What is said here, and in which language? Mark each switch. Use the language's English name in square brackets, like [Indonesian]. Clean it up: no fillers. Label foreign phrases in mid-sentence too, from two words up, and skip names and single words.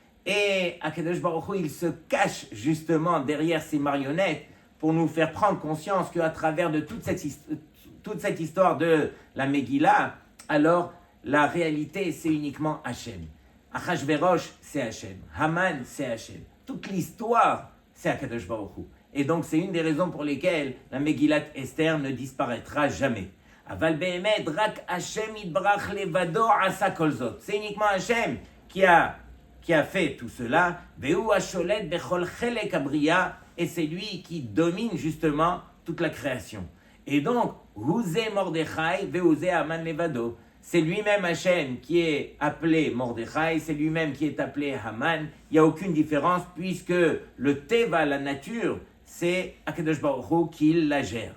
[French] Et [Hebrew] הקדוש ברוך הוא, [French] il se cache justement derrière ces marionnettes pour nous faire prendre conscience qu'à travers de toute cette histoire de la Megillah, alors la réalité c'est uniquement Hachem. Achashverosh c'est Hachem, Haman c'est Hachem. Toute l'histoire c'est [Hebrew] הקדוש ברוך הוא. [French] Et donc c'est une des raisons pour lesquelles la Megillat Esther ne disparaîtra jamais. [Hebrew] אבל באמת רק השם יתברך לבדו עשה כל זאת. [French] C'est uniquement Hachem qui a fait tout cela. [Hebrew] והוא השולט בכל חלק הבריאה. [French] Et c'est lui qui domine justement toute la création. Et donc, [Hebrew] הוא זה מרדכי, והוא זה המן לבדו. [French] C'est lui-même Hachem qui est appelé Mordechai, c'est lui-même qui est appelé Haman. Il n'y a aucune différence puisque le Teva, la nature, c'est [Hebrew] הקדוש ברוך הוא [French] qui la gère.